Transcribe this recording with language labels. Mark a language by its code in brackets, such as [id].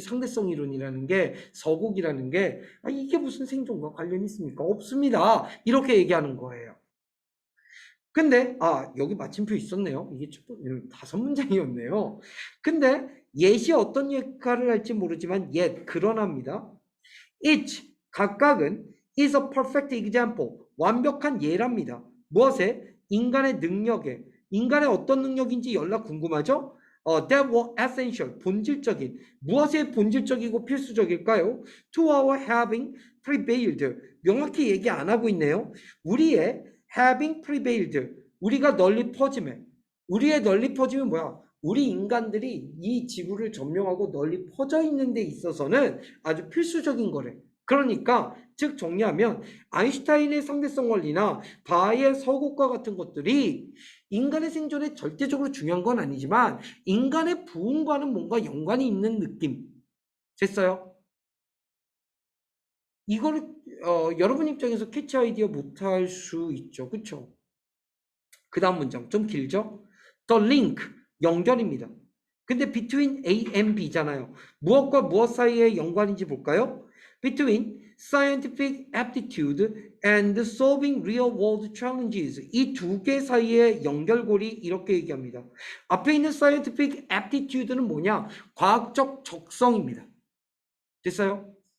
[ko] 상대성 이론이라는 게 서곡이라는 게 이게 무슨 생존과 관련이 있습니까? 없습니다. 이렇게 얘기하는 거예요. 근데 여기 마침표 있었네요. 이게 5문장이었네요. 근데 yet이 어떤 역할을 할지 모르지만 yet 그러나입니다. [en] each 각각은 is a perfect example 완벽한 예랍니다. [ko] 무엇에? 인간의 능력에. 인간의 어떤 능력인지 연락 궁금하죠? That were essential 본질적인 무엇의 본질적이고 필수적일까요? [en] To our having prevailed 명확히 얘기 안 하고 있네요. [ko] 우리의 having prevailed 우리가 널리 퍼짐에 우리의 널리 퍼짐은 뭐야? 우리 인간들이 이 지구를 점령하고 널리 퍼져 있는 데 있어서는 아주 필수적인 거래. 그러니까 즉 정리하면 아인슈타인의 상대성 원리나 바하의 서곡과 같은 것들이 인간의 생존에 절대적으로 중요한 건 아니지만 인간의 부흥과는 뭔가 연관이 있는 느낌. 됐어요? 이거를 여러분 입장에서 캐치 아이디어 못할 수 있죠. 그쵸? 그 다음 문장 좀 길죠? [en] The link 연결입니다. 근데 between A and B잖아요. [ko] 무엇과 무엇 사이의 연관인지 볼까요? [en] Between scientific aptitude and solving real world challenges. [ko] 이 두 개 사이의 연결고리 이렇게 얘기합니다. 앞에 있는 scientific aptitude 는 뭐냐? 과학적 적성입니다. 됐어요?